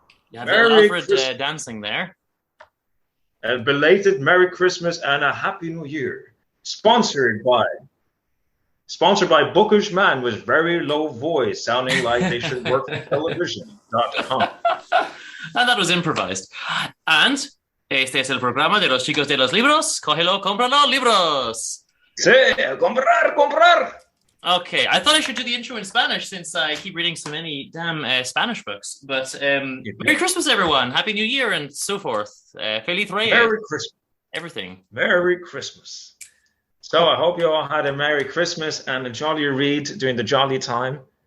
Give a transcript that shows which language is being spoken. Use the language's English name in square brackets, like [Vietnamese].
[English] You have Alfred dancing there. A belated Merry Christmas and a Happy New Year. Sponsored by Bookish Man with very low voice, sounding like they should work for television.com. And that was improvised. [Spanish] And este es el programa de los chicos de los libros. Cógelo, cómpralo, libros. Sí, comprar. [English] Okay, I thought I should do the intro in Spanish since I keep reading so many damn Spanish books. But Merry Christmas, everyone. Happy New Year and so forth. [Spanish] Feliz Reyes. [English] Merry Christmas. Everything. Merry Christmas. So I hope you all had a Merry Christmas and a jolly read during the jolly time.